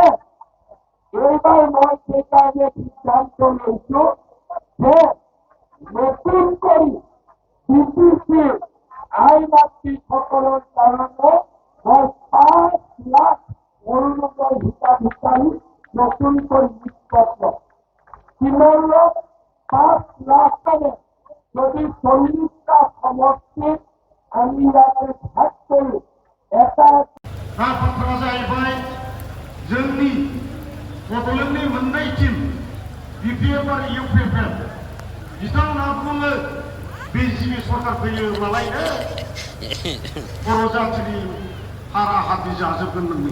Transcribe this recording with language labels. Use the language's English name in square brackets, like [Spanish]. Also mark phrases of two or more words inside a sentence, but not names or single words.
[Assamese] এইবাৰ মই সেইকাৰণে সিদ্ধান্ত লৈছো যে নতুন কৰি বিটিচিৰ আই মাতৃসকলৰ কাৰণে মই 5,00,000 অৰুণোদয় হিতাধিকাৰী নতুনকৈ নিয়োগ লম। কিমান লম? 5,00,000 মানে যদি 40টা সমষ্টিত আমি ইয়াতে ভাগ কৰো, এটা [Bodo] रायफोरा जाहैबाय जोंनि बड'लेण्डनि मोननै टीम BPF आरो UPFL बिथांमोनहा बुङो बिजेपि सरकार फैयो मालायनो बर' जाथिनि हारा हादि जाजोबगोन नोंनि।